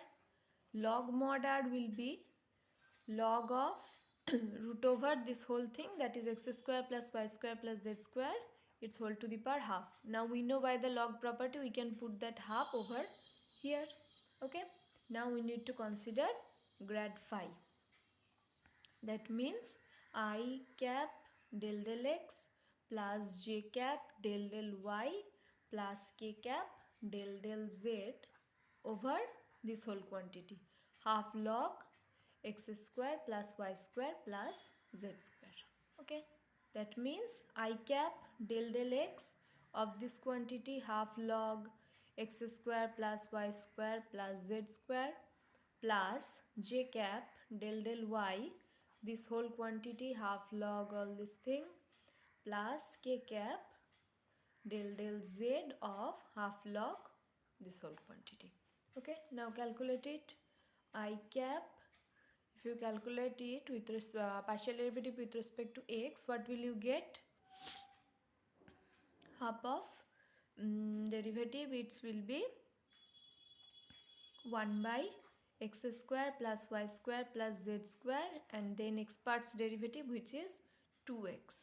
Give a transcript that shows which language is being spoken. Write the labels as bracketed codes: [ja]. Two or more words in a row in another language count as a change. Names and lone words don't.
[en] Log mod R will be log of root over this whole thing, that is x square plus y square plus z square, its whole to the power half. Now we know by the log property we can put that half over here. Okay, now we need to consider grad phi. That means I cap del del x plus j cap del del y plus k cap del del z over this whole quantity, half log x square plus y square plus z square. Okay, that means I cap del del x of this quantity, half log x square plus y square plus z square plus j cap del del y, this whole quantity, half log all this thing, plus k cap del del z of half log this whole quantity. Okay, now calculate it. I cap, if you calculate it with partial derivative with respect to x, what will you get? Half of derivative, it will be 1 by x square plus y square plus z square, and then x parts derivative, which is 2x.